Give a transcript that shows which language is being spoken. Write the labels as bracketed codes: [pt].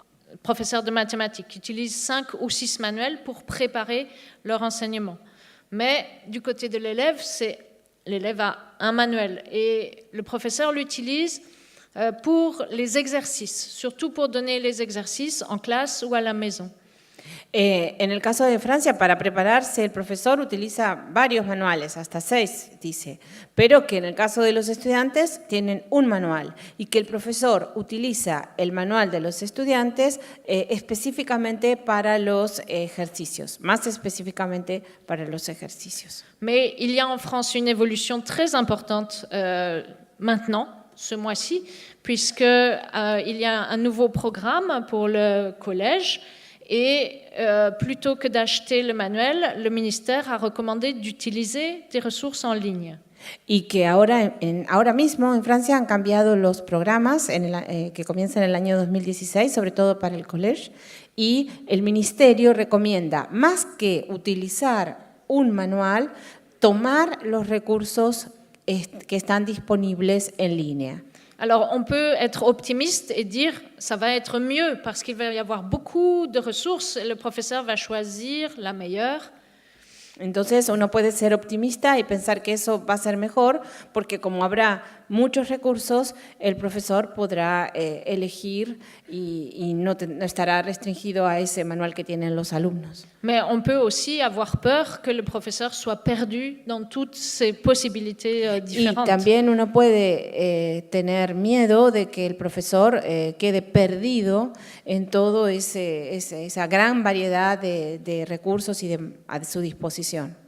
[fr] Les professeurs de mathématiques utilisent 5 ou 6 manuels pour préparer leur enseignement. Mais du côté de l'élève, l'élève a un manuel et le professeur l'utilise pour les exercices, surtout pour donner les exercices en classe ou à la maison. [es] En el caso de Francia, para prepararse, el profesor utiliza varios manuales, hasta 6, dice, pero que en el caso de los estudiantes tienen un manual y que el profesor utiliza el manual de los estudiantes específicamente para los ejercicios, más específicamente para los ejercicios. [fr] Mais il y a en France une évolution très importante maintenant, ce mois-ci, puisqu'il y a un nouveau programme pour le collège. Et plutôt que d'acheter le manuel, le ministère a recommandé d'utiliser des ressources en ligne. [es] Y que ahora mismo en Francia han cambiado los programas que comienzan en el año 2016, sobre todo para el collège, y el ministerio recomienda, más que utilizar un manual, tomar los recursos que están disponibles en línea. [fr] Alors, on peut être optimiste et dire ça va être mieux parce qu'il va y avoir beaucoup de ressources et le professeur va choisir la meilleure. [es] Entonces, uno puede ser optimista y pensar que eso va a ser mejor porque como habrá muchos recursos, el profesor podrá elegir y no estará restringido a ese manual que tienen los alumnos. [fr] Mais on peut aussi avoir peur que le professeur soit perdu dans toutes ces possibilités [es] Y [fr] différentes. [es] también uno puede tener miedo de que el profesor quede perdido en todo esa gran variedad de recursos y a su disposición.